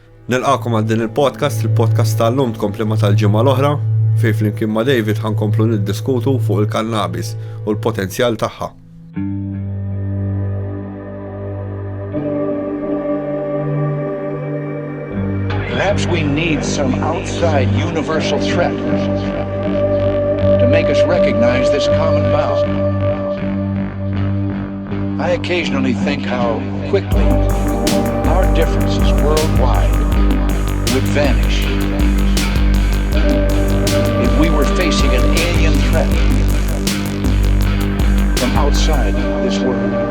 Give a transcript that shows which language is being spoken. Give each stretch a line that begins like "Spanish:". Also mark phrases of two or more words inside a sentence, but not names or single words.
Maltese: Nilqakom għal din il-podcast tal-lum tkompli ma tal-ġimgħa l-oħra, fejn flimkien ma' David ħankomplu niddiskutu fuq il-kannabis u l-potenzjal tagħha.
English: Perhaps we need some outside universal threat to make us recognize this common bound. I occasionally think how quickly our differences worldwide would vanish if we were facing an alien threat from outside this world.